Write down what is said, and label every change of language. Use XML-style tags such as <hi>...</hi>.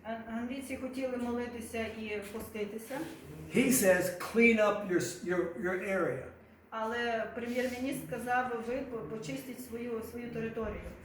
<uk>Англійці хотіли молитися і поститися,</uk> <en>He says, clean up your area.</en> <uk>але прем'єр-міністр сказав, ви почистіть свою територію.</uk>